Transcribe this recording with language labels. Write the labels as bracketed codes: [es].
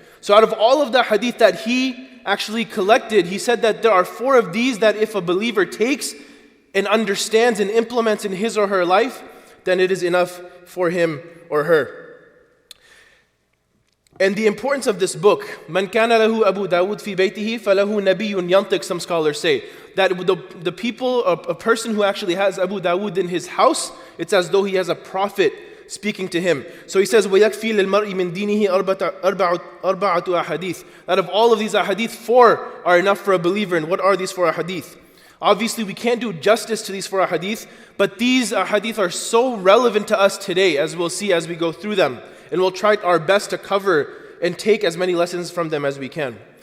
[en] So out of all of the hadith that he actually collected, he said that there are 4 of these that if a believer takes and understands and implements in his or her life, then it is enough for him or her. And the importance of this book, [ar] Man kana lahu Abu Dawood fi baytihi falahu nabiyyun yantiq, [en] some scholars say, that the people, a person who actually has Abu Dawood in his house, it's as though he has a prophet speaking to him. So he says, [ar] وَيَكْفِي لِلْمَرْءِ مِنْ دِينِهِ أَرْبَعَةُ أَحَادِيث. [en] Out of all of these ahadith, 4 are enough for a believer. And what are these 4 ahadith? Obviously, we can't do justice to these 4 ahadith, but these ahadith are so relevant to us today, as we'll see as we go through them. And we'll try our best to cover and take as many lessons from them as we can.